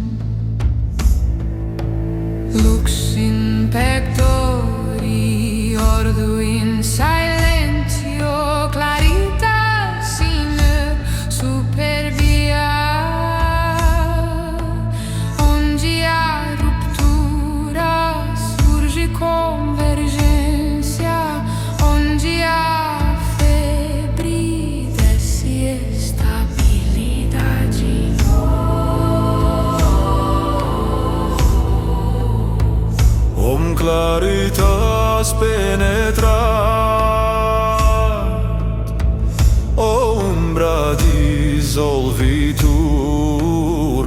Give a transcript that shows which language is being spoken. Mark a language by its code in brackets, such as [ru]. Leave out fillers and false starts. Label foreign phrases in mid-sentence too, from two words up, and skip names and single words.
[la] Lux in pectori ordo in silentio, claritas in superbia. [pt] Onde há ruptura surge convergência. [la] Claritas penetrat, ombra dissolvitur,